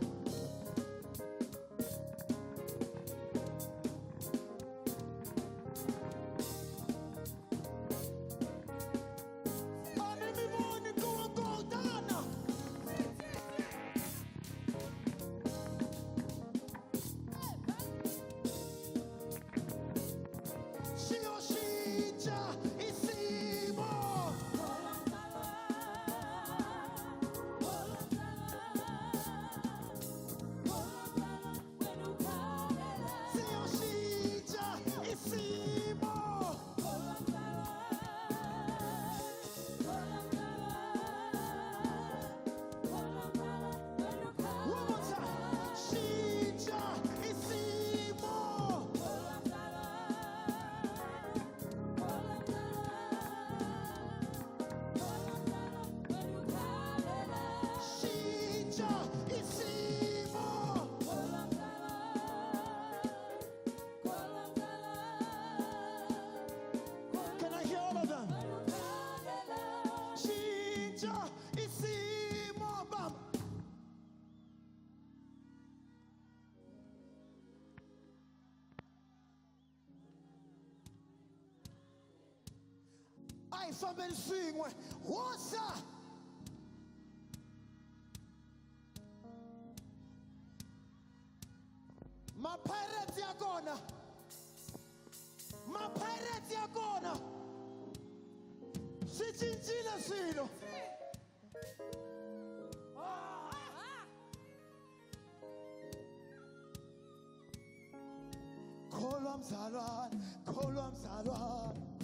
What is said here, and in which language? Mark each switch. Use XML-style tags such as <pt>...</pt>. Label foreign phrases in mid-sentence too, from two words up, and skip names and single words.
<ts>ani mi voni kowakotana</ts> <zu>siyoshintsha isimo siyoshintsha isimo</zu> <en>one more time</en> <zu>shintsha isimo shintsha isimo</zu> <en>can I hear all of them</en> <zu>shintsha isimo bam</zu> <ts>ayifambeni swingwe wosa mapirates yakona mapirates yakona swi cincile swilo</ts> <zu>kholwa mzalwane kholwa mzalwane</zu>